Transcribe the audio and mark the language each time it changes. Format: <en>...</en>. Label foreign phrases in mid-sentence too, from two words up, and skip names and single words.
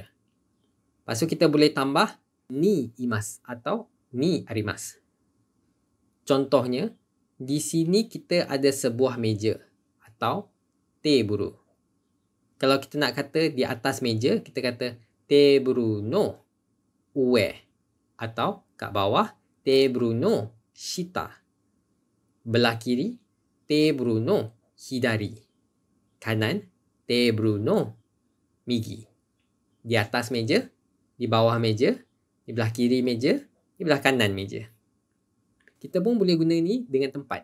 <ms>Lepas tu kita boleh tambah</ms> <ja>にいます</ja> <ms>atau</ms> <ja>にあります.</ja> <ms>Contohnya, di sini kita ada sebuah meja atau teburu. Kalau kita nak kata di atas meja, kita kata</ms> <ja>テーブルの上.</ja> <ms>Atau kat bawah,</ms> <ja>テーブルの下. Belah kiri, テーブルの左. Kanan, テーブルの右.</ja> <ms>Di atas meja, di bawah meja, di belah kiri meja, di belah kanan meja. Kita pun boleh guna ni dengan tempat.</ms>